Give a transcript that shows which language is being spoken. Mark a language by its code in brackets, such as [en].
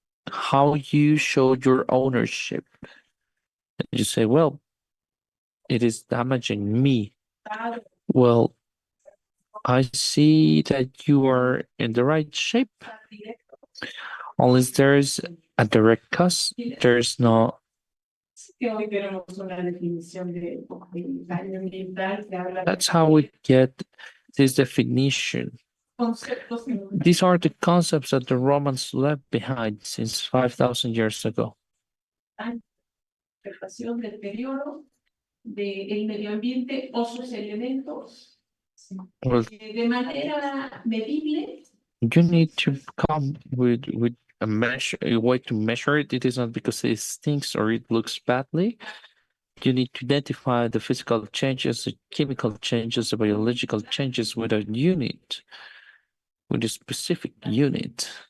[en] How you show your ownership? You say, well, it is damaging me. Well, I see that you are in the right shape. Unless there's a direct cause, there's no. [es] que hoy tenemos una definición de daño ambiental que habla de [en] That's how we get this definition. [es] conceptos que [en] These are the concepts that the Romans left behind since 5,000 years ago. [es] dan interpretación del deterioro del medio ambiente o sus elementos [en] Well, [es] de manera medible. [en] you need to come with a measure, a way to measure it. It is not because it stinks or it looks badly. You need to identify the physical changes, the chemical changes, the biological changes with a unit, with a specific unit,